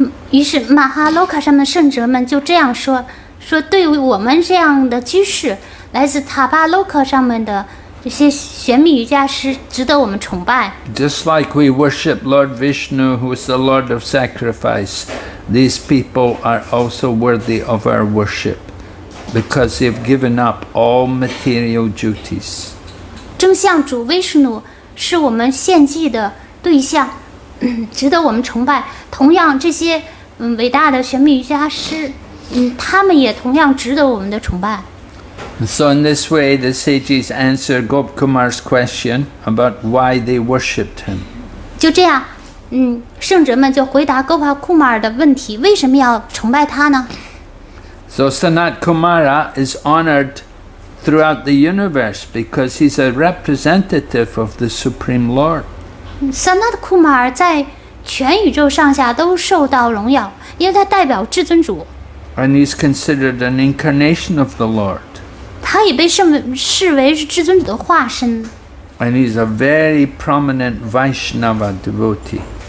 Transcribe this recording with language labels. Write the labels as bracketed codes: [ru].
[zh] 于是马哈洛卡上面的圣者们就这样说对于我们这样的居士，来自塔巴洛克上面的这些玄秘瑜伽师值得我们崇拜。 [en] Just like we worship Lord Vishnu, who is the Lord of sacrifice, these people are also worthy of our worship because they've given up all material duties. [zh] 正像主威什努是我们献祭的对象，值得我们崇拜。同样，这些伟大的玄秘瑜伽师，他们也同样值得我们的崇拜。 [en] So in this way, the sages answer Gopkumar's question about why they worshipped him. [zh] 就这样，圣者们就回答 Gopa Kumar 的问题，为什么要崇拜他呢？ [en] So Sanat Kumara is honored throughout the universe because he's a representative of the Supreme Lord. [zh] Sanat Kumar 在全宇宙上下都受到荣耀，因为他代表至尊主。 [en] And he's considered an incarnation of the Lord. [zh] 他也被视为是至尊主的化身。 [en] And he's a very prominent Vaishnava devotee.